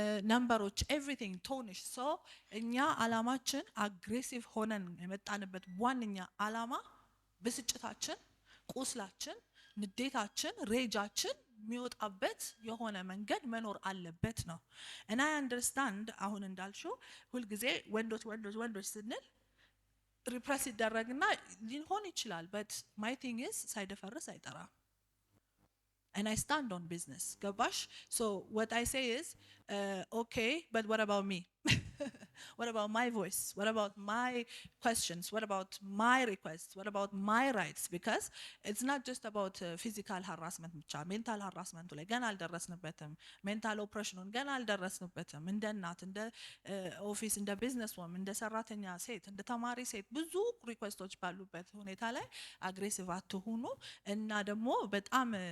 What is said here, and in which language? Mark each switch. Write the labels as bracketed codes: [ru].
[am] ነምበሮች ኤቭሪቲንግ ቶኒሽ። ሶ እኛ አላማችን አግሬሲቭ ሆነን የመጣንበት ዋንኛ አላማ ብስጭታችን፣ ቁስላችን፣ ንዴታችን፣ ሬጃችን የሚወጣበት የሆነ መንገድ መኖር አለበት ነው። እና [en] አይ አንደርስታንድ [am] አሁን እንዳልሽው ሁልጊዜ ወንዶች ስንል ሪፕረስ ይደረግና ሊሆን ይችላል። [en] በት ማይ ቲንግ ኢዝ [am] ሳይደፈርስ አይጠራም። [en] And I stand on business. Gabash. So what I say is, okay, but what about me? What about my voice? What about my questions? What about my requests? What about my rights? Because it's not just about physical harassment, mental harassment. [am] ገና አልደረስንበትም። mental oppression ገና አልደረስንበትም። እንደ እናት፣ እንደ ኦፊስ፣ እንደ ቢዝነስ ወም፣ እንደ ሰራተኛ ሴት፣ እንደ ተማሪ ሴት ብዙ ሪኩዌስቶች ባሉበት ሁኔታ ላይ አግሬሲቭ አትሁኑ። እና ደግሞ በጣም